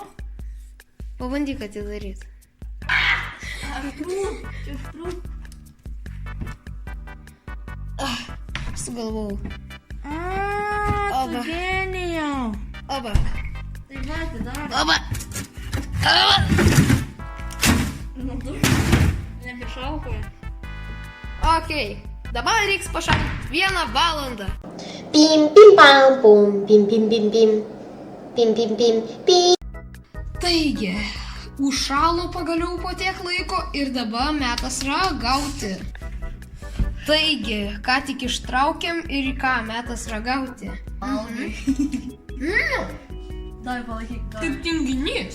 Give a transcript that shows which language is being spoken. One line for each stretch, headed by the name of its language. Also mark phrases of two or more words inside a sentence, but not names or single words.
Lithuanian: Pabandyk atidaryti. Sugalvojau. Tu genijau. Oba. Tai va, atidaro. Oba. Nebišaukoja. Okei, dabar reiks pašaldyti 1 valandą. Bim bim bam bum bim bim bim bim bim bim bim bim. Taigi, užšalo pagaliau po tiek laiko ir dabar metas ragauti. Taigi, ką tik ištraukėm ir į ką metas ragauti. Davai, palaikyk. Kaip tinginys.